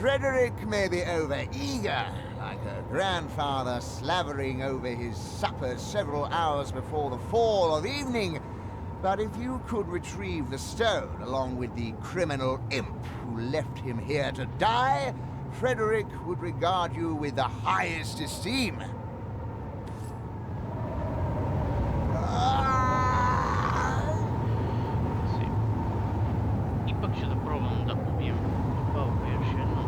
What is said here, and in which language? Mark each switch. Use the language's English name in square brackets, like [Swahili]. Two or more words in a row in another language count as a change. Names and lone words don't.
[English] Frederick may be over-eager, like her grandfather slavering over his supper several hours before the fall of evening, but if you could retrieve the stone along with the criminal imp who left him here to die, Frederick would regard you with the highest esteem. [Serbian] Ipak ću da probam da ubijem Pavka još jednom.